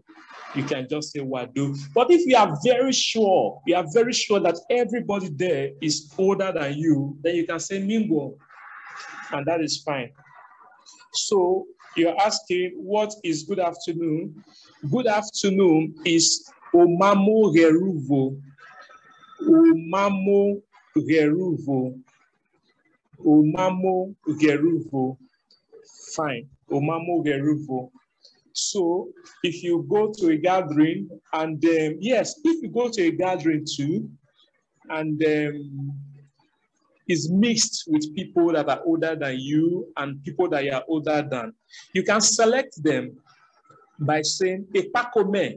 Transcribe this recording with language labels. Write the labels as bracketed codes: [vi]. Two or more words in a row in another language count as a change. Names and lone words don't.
[en] You can just say wado. But if you are very sure that everybody there is older than you, then you can say mingo, and that is fine. So you're asking, what is good afternoon? Good afternoon is omamo heruvo. Omamo heruvo. Omamo heruvo. Fine. Omamo heruvo. So if you go to a gathering and yes, if you go to a gathering too, and is mixed with people that are older than you and people that you are older than, you can select them by saying Epakome.